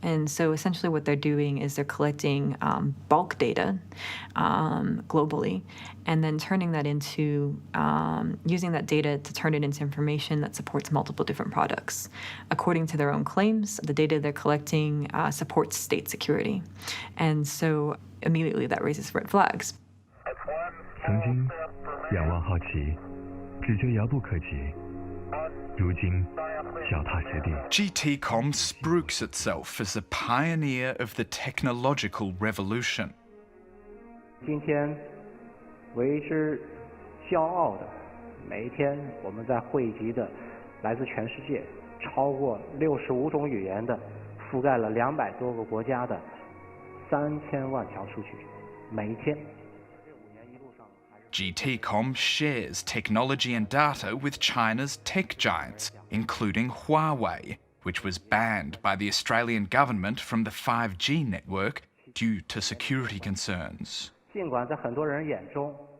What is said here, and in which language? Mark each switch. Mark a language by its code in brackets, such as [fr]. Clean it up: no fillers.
[en] And so essentially what they're doing is they're collecting bulk data globally and then turning that into, using that data to turn it into information that supports multiple different products. According to their own claims, the data they're collecting supports state security. And so immediately that raises red flags. [zh] 曾经仰望好奇，只觉遥不可及，如今脚踏实地。 [en] GTCom spruiks itself as a pioneer of the technological revolution. [zh] 今天为之骄傲的，每一天我们在汇集的来自全世界超过65种语言的，覆盖了200多个国家的3000万条数据，每一天。 [en] GTCom shares technology and data with China's tech giants, including Huawei, which was banned by the Australian government from the 5G network due to security concerns. [zh] 尽管在很多人眼中，